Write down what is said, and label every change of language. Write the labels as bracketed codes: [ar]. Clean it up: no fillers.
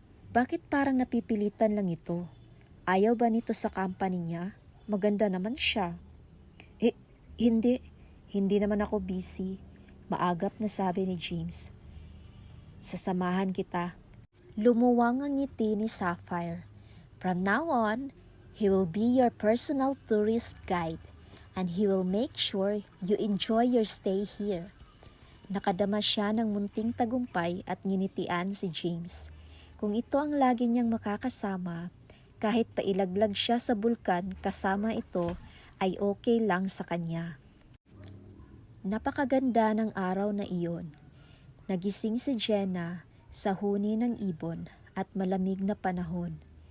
[tl] Bakit parang napipilitan lang ito? Ayaw ba nito sa company niya? Maganda naman siya. Eh, hindi. Hindi naman ako busy. Maagap na sabi ni James. Sasamahan kita. Lumuwang ang ngiti ni Sapphire. [en] From now on, he will be your personal tourist guide and he will make sure you enjoy your stay here. [tl] Nakadama siya ng munting tagumpay at nginitian si James. Kung ito ang lagi niyang makakasama, kahit pailaglag siya sa bulkan kasama ito, ay okay lang sa kanya. Napakaganda ng araw na iyon. Nagising si Jenna sa huni ng ibon at malamig na panahon.